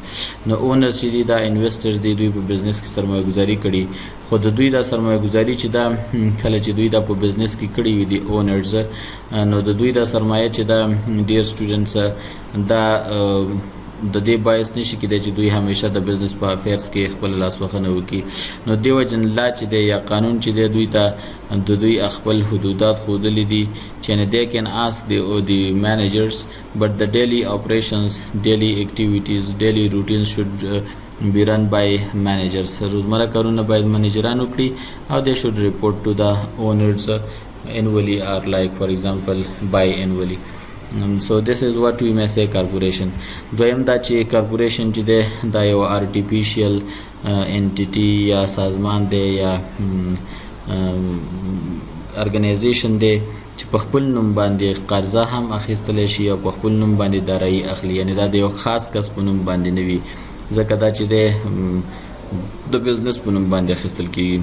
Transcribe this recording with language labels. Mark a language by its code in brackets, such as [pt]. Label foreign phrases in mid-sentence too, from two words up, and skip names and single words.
[ps] نو اونرز چې دي دا انویسټرز دي، دوی په بزنس کې سرمایه گذاري کړي، خو د دوی دا سرمایه گذاري چې دا کله چې دوی دا په بزنس کې کړي وي دي اونرز، نو د دوی دا سرمایه چې دا ډیر سټوډنټس دا د دې باعث نشي کېدای چې دوی همیشه د بزنس په افیرز کې خپل لاسوهنه وکړي. نو دې وجه نه لا چې دی یا قانون چې دی دوی ته د دوی خپل حدودات ښودلي دي چې نه [en] they can ask the managers, but the daily operations, daily activities, daily routines should be run by managers. [ps] روزمره کارونه باید منیجران وکړي، او [en] they should report to the owners annually, or like for example bi-annually. So this is what we may say corporation. [ps] دویم دا چې corporation چې دی دا یو [en] artificial entity [ps] یا سازمان دی یا organization دی چې په خپل نوم باندې قرضه هم اخیستلی شي، او په خپل نوم باندې دارایي اخلي، یعنی دا د یو خاص کس په نوم باندې نه وي، ځکه دا چې دی د بزنس په نوم باندې اخیستل کېږي.